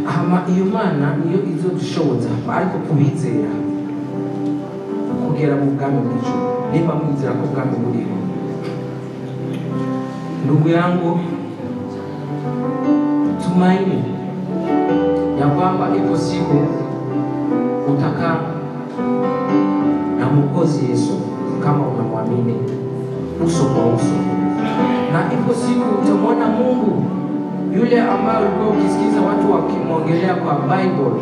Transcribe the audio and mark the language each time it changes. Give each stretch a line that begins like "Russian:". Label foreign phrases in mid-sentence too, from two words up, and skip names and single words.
Rundi: iyo mana niyo izodushoboza ariko kubizera kugera mu bwami bw'ijuru niba mwizera ko ubwami buriho.
Swahili: Ndugu yangu, tumaini ya kwamba ipo siku utakaa na Mwokozi Yesu kama unamwamini uso kwa uso, na ipo siku utamwona Mungu yule ambaye ulikuwa ukisikiza watu wakimwongelea kwa Bible.